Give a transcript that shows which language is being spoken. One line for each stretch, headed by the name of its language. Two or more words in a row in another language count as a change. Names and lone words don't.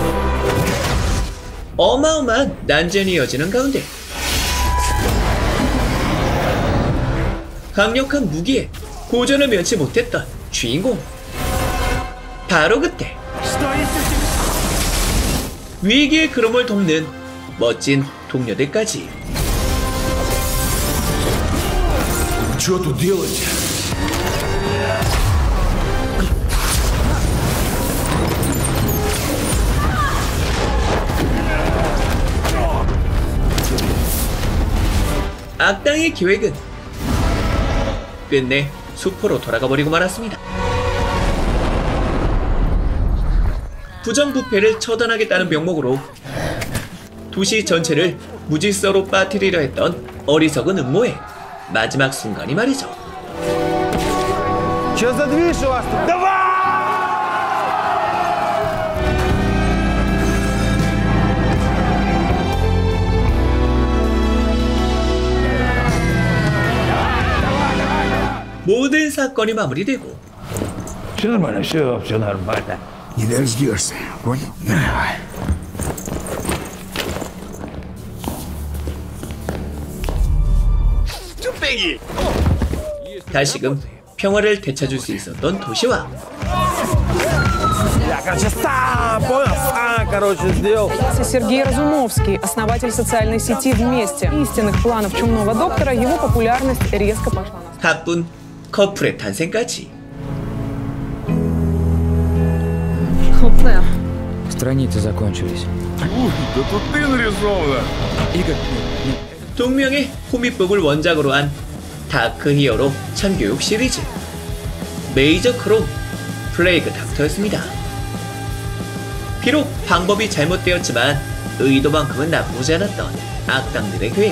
Korean: 어마어마한 난전이 이어지는 가운데 강력한 무기에 고전을 면치 못했던 주인공. 바로 그때 위기의 그럼을 돕는 멋진 동료들까지.
Russian: Что тут делаете?
Korean: 악당의 계획은 끝내 수포로 돌아가 버리고 말았습니다. 부정부패를 처단하겠다는 명목으로 도시 전체를 무질서로 빠뜨리려 했던 어리석은 음모의 마지막 순간이 말이죠.
Russian: Че за движ у вас тут? Давай!
Korean: 모든 사건이 마무리되고
Russian: Все нормально, все нормально. Не дождешься, понял? Давай.
Korean: 다시금 평화를 되찾을 수 있었던 도시와
Russian: Я, короче, сам, понял? Сам, короче, сделал. Сергей Разумовский, основатель социальной сети «Вместе». Истинных планов чумного доктора его популярность резко пошла на спад.
Korean: 가쁜 커플의 탄생까지.
Russian: Страницы закончились. Да тут ты нарисована. Игорь,
Korean: 동명의 코믹북을 원작으로 한 다크 히어로 참교육 시리즈 메이저 크롬 플레이그 닥터였습니다. 비록 방법이 잘못되었지만 의도만큼은 나쁘지 않았던 악당들의 계획.